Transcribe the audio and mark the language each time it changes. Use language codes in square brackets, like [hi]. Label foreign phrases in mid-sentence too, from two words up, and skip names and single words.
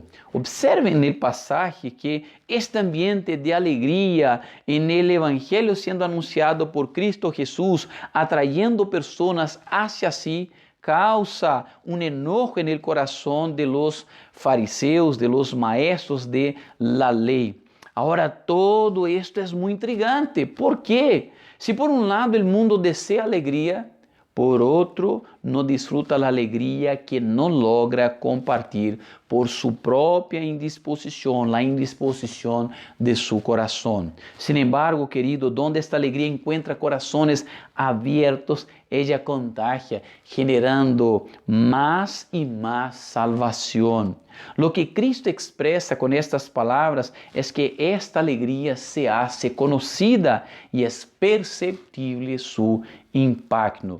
[es] Observen no pasaje que este ambiente de alegria en el Evangelio sendo anunciado por Cristo Jesús, atrayendo personas hacia sí, causa un enojo en el corazón de los fariseos, de los maestros de la ley. Ahora, todo esto es muy intrigante. ¿Por qué? Si por un lado el mundo desea alegría, [pt] por outro, não disfruta a alegria que não logra compartilhar por sua própria indisposição, a indisposição de seu coração. [es] Sin embargo, querido, donde esta alegria [pt] encontra corações abertos, [es] ella contagia, generando más y más salvación. Lo que Cristo expresa con estas palabras es que esta alegría se hace conocida y es perceptible su impacto.